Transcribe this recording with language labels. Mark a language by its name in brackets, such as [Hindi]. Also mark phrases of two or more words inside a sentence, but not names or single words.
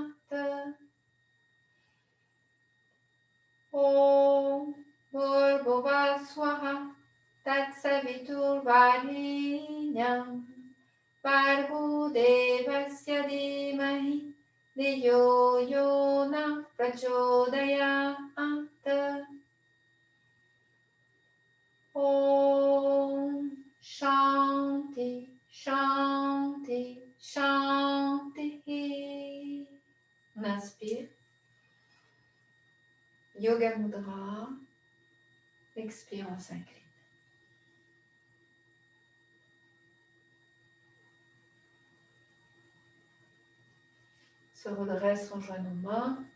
[Sanskrit] Om Bhurvubhuva Swaha Tatsavitur Varenyam Bhargo Devasya Dhimahi Dhiyo Yona Prachodayat. Om Shanti Shanti Shanti. [French] On inspire. [Sanskrit] Yoga Mudra. [French] Expire, on s'incline. Se redresse, on joint nos mains.